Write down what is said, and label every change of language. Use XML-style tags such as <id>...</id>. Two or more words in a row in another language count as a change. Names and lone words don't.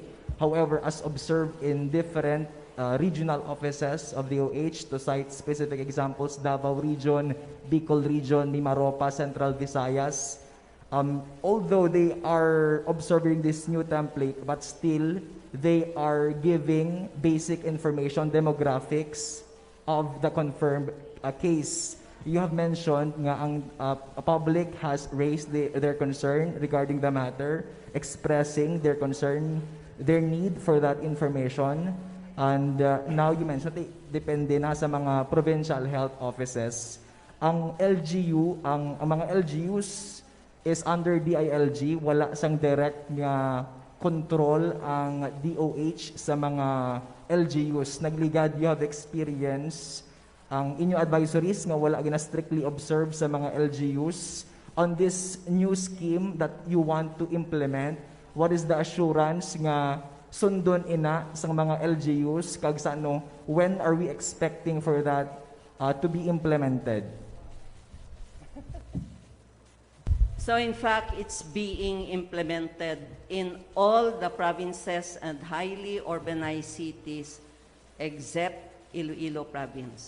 <en>However, as observed in different regional offices of DOH, to cite specific examples, Davao Region, Bicol Region, Mimaropa, Central Visayas, although they are observing this new template, but still they are giving basic information, demographics of the confirmed case. You have mentioned</en> <hil>nga ang</hil> <en>public has raised their concern regarding the matter, expressing their concern, their need for that information. And now you mentioned,</en> <hil>depende na sa mga</hil> <en>provincial health offices.</en> <hil>Ang LGU, ang mga LGUs is under DILG, wala sang direct nga control ang DOH sa mga LGUs. Nagligad,</hil> <en>you have experience</en> <hil>ang inyo advisories nga wala gina strictly observe sa mga LGUs</hil> <en>on this new scheme that you want to implement. What is the assurance</en> <hil>nga sundon ina sa mga LGUs kag sa ano,</hil> <en>when are we expecting for that to be implemented? So in fact, it's being implemented in all the provinces and highly urbanized cities except Iloilo province.</en>